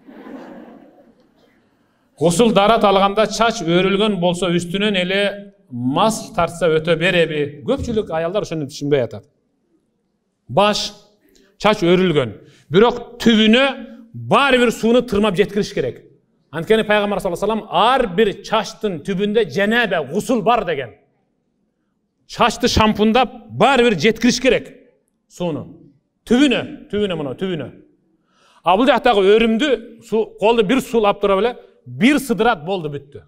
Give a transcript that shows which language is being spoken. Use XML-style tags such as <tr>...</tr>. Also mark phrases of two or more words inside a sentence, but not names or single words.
<ky>Гусул дарат алганда чач өрүлгөн болсо үстүнөн эле мас тартса өтө береби? Көпчүлүк аялдар ошону түшүнбөй атат. Баш, чач өрүлгөн. Бирок түбүнө баары бир сууну тырмап жеткириш керек. Анткени пайгамбар</ky> <ar>صلى الله عليه وسلم</ar> <ky>ар бир чачтын түбүндө жанабе, гусул бар деген. Чачты шампундап баары бир жеткириш керек сууну. Түбүнө мына, түбүнө. А бул жактагы өрүмдү колду бир суулап туруп эле, бир сыдырат болду бүттү.</ky>